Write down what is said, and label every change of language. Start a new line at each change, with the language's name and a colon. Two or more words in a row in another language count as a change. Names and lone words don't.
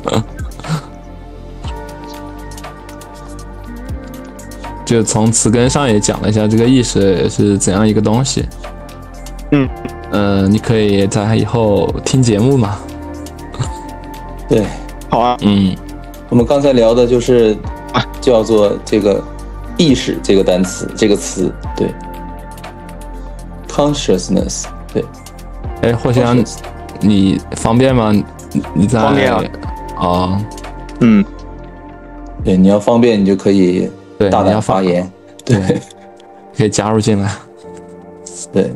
Chinese: 就從詞根上也講了一下這個意識是怎樣一個東西。你可以在以後聽節目嘛。對，好啊。我們剛才聊的就是叫做這個意識這個單詞，這個詞，對 ，consciousness，對。藿香，你方便嗎？你在？方便啊。对，你要方便你就可以大胆发言，对，可以加入进来。对，